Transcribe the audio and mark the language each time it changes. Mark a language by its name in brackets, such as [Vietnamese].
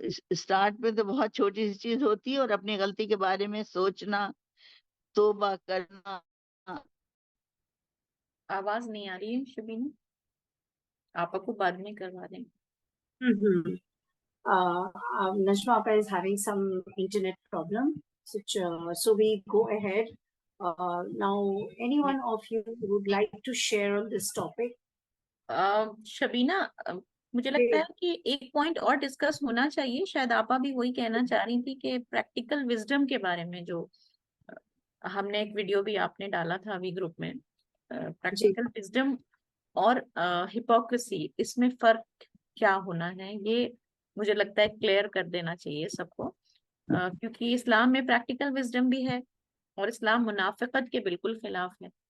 [Urdu] Start میں تو بہت چھوٹی سی چیز ہوتی ہے، اور اپنی غلطی کے بارے میں سوچنا، توبہ کرنا. آواز نہیں آ رہی ہے شبینہ، آپ کو بعد میں کروا دیں. Mhm. [English] Najma Appa is having some internet problem, so we go ahead. Now, anyone of you would like to share on this topic? [Urdu] Shabina, مجھے لگتا ہے کہ ایک پوائنٹ اور ڈسکس ہونا چاہیے، شاید آپا بھی وہی کہنا چاہ رہی تھی کہ پریکٹیکل وزڈم کے بارے میں، جو ہم نے ایک ویڈیو بھی آپ نے ڈالا تھا ابھی گروپ میں، پریکٹیکل وزڈم اور ہپوکریسی، اس میں فرق کیا ہونا ہے، یہ مجھے لگتا ہے کلیئر کر دینا چاہیے سب کو، کیونکہ اسلام میں پریکٹیکل وزڈم بھی ہے اور اسلام منافقت کے بالکل خلاف ہے.